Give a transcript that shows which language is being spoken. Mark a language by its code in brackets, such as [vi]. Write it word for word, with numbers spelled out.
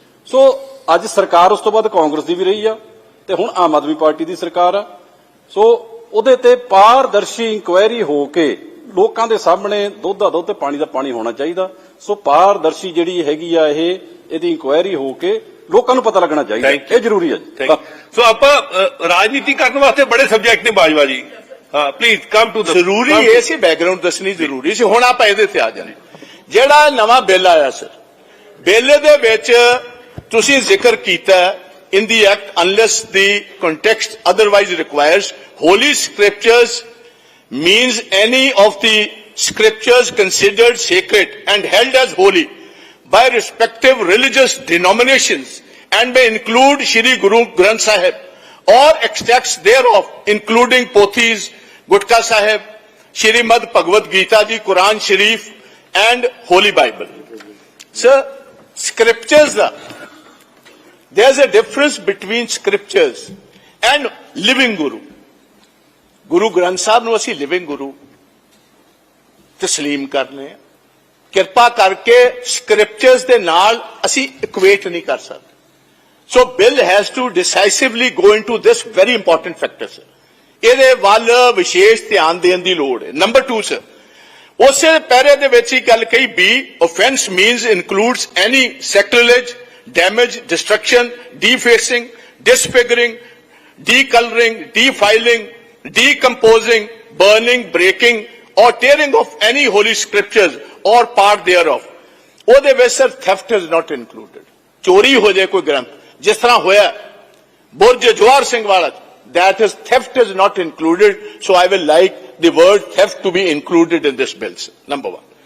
[pa] ਸੋ ਅੱਜ ਸਰਕਾਰ, ਉਸ ਤੋਂ ਬਾਅਦ ਕਾਂਗਰਸ ਦੀ ਵੀ ਰਹੀ ਆ ਤੇ ਹੁਣ ਆਮ ਆਦਮੀ ਪਾਰਟੀ ਦੀ ਸਰਕਾਰ ਆ, ਸੋ ਉਹਦੇ ਤੇ ਪਾਰਦਰਸ਼ੀ ਇਨਕੁਆਇਰੀ ਹੋ ਕੇ ਲੋਕਾਂ ਦੇ ਸਾਹਮਣੇ ਦੁੱਧ ਦਾ ਦੁੱਧ ਤੇ ਪਾਣੀ ਦਾ ਪਾਣੀ ਹੋਣਾ ਚਾਹੀਦਾ। ਸੋ ਪਾਰਦਰਸ਼ੀ ਜਿਹੜੀ ਹੈਗੀ ਆ ਇਹ, ਇਹਦੀ ਇਨਕੁਆਇਰੀ ਹੋ ਕੇ ਲੋਕਾਂ ਨੂੰ ਪਤਾ ਲੱਗਣਾ ਚਾਹੀਦਾ, [en] Thank you. [pa] ਇਹ ਜ਼ਰੂਰੀ ਹੈ [en] Thank you. [pa] ਸੋ ਆਪਾਂ ਅ, ਰਾਜਨੀਤੀ ਕਰਨ ਵਾਸਤੇ ਬੜੇ ਸਬਜੈਕਟ ਨੇ ਬਾਜਵਾ ਜੀ। [en] ਹਾਂ please come to [pa] ਜ਼ਰੂਰੀ ਇਹ ਸੀ ਬੈਕਗ੍ਰਾਉਂਡ ਦੱਸਣੀ ਜ਼ਰੂਰੀ ਸੀ। ਹੁਣ ਆਪਾਂ ਇਹਦੇ ਤੇ ਆ ਜਾਣੇ। ਜਿਹੜਾ ਇਹ ਨਵਾਂ ਬਿੱਲ ਆਇਆ ਸਰ, ਬਿੱਲ ਦੇ ਵਿੱਚ ਤੁਸੀਂ ਜ਼ਿਕਰ ਕੀਤਾ [en] In the act unless the context otherwise requires holy scriptures means any of the scriptures considered sacred and held as holy by respective religious denominations and may include Shri Guru Granth Sahib or extracts thereof including Pothis, Gutka Sahib, Shrimad Bhagavad Gita Ji, Quran Sharif and Holy Bible. Sir, scriptures are, there's a difference between scriptures and living Guru. [pa] Guru Granth Sahib ਨੂੰ ਅਸੀਂ living ਗੁਰੂ ਤਸਲੀਮ ਕਰਨੇ ਆ। ਕਿਰਪਾ ਕਰਕੇ scriptures ਦੇ ਨਾਲ ਅਸੀਂ ਇਕੁਏਟ ਨਹੀਂ ਕਰ ਸਕਦੇ। [en] so bill has to decisively go into this very important factor sir, [pa] ਇਹਦੇ ਵੱਲ ਵਿਸ਼ੇਸ਼ ਧਿਆਨ ਦੇਣ ਦੀ ਲੋੜ ਹੈ। [en] number two sir, [pa] ਉਸੇ ਪੈਰੇ ਦੇ ਵਿੱਚ ਹੀ ਗੱਲ ਕਹੀ [en] B offence means includes any sacrilege, damage, destruction, defacing, disfiguring, decolouring, defiling, decomposing, burning, breaking or tearing of any holy scriptures or part thereof. [pa] ਉਹਦੇ ਵਿੱਚ [en] Sir theft is not included. [pa] ਚੋਰੀ ਹੋ ਜਾਏ ਕੋਈ ਗ੍ਰੰਥ, ਜਿਸ ਤਰ੍ਹਾਂ ਹੋਇਆ ਬੁਰਜ ਜਵਾਹਰ ਸਿੰਘ ਵਾਲਾ, [en] that is theft is not included. So I will like the word theft to be included in this bill sir, number one.